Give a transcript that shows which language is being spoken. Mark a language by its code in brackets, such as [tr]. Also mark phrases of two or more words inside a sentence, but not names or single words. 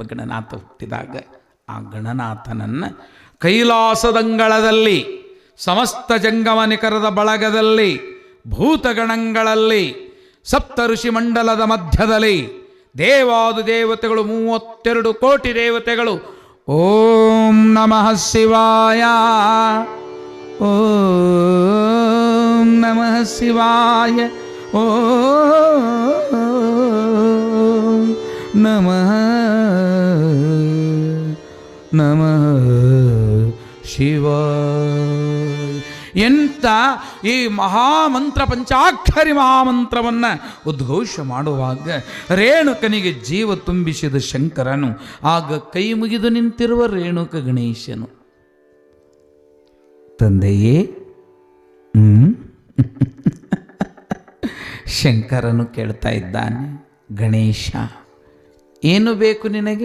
[kn] ಗಣನಾಥ ಹುಟ್ಟಿದಾಗ ಆ ಗಣನಾಥನನ್ನು ಕೈಲಾಸದಂಗಳದಲ್ಲಿ ಸಮಸ್ತ ಜಂಗಮ ನಿಖರದ ಬಳಗದಲ್ಲಿ ಭೂತಗಣಗಳಲ್ಲಿ ಸಪ್ತ ಋಷಿ ಮಂಡಲದ ಮಧ್ಯದಲ್ಲಿ ದೇವಾದು ದೇವತೆಗಳು 32 ಕೋಟಿ ದೇವತೆಗಳು [sa] ಓಂ ನಮಃ ಶಿವಾಯ, ಓಂ ನಮಃ ಶಿವಾಯ, ಓಂ ನಮಃ ನಮಃ ಶಿವಾಯ [kn] ಎಂಥ ಈ ಮಹಾಮಂತ್ರ ಪಂಚಾಕ್ಷರಿ ಮಹಾಮಂತ್ರವನ್ನು ಉದ್ಘೋಷ ಮಾಡುವಾಗ ರೇಣುಕನಿಗೆ ಜೀವ ತುಂಬಿಸಿದ ಶಂಕರನು ಆಗ ಕೈ ಮುಗಿದು ನಿಂತಿರುವ ರೇಣುಕ ಗಣೇಶನು, ತಂದೆಯೇ ಶಂಕರನು ಕೇಳ್ತಾ ಇದ್ದಾನೆ, ಗಣೇಶ ಏನು ಬೇಕು ನಿನಗೆ?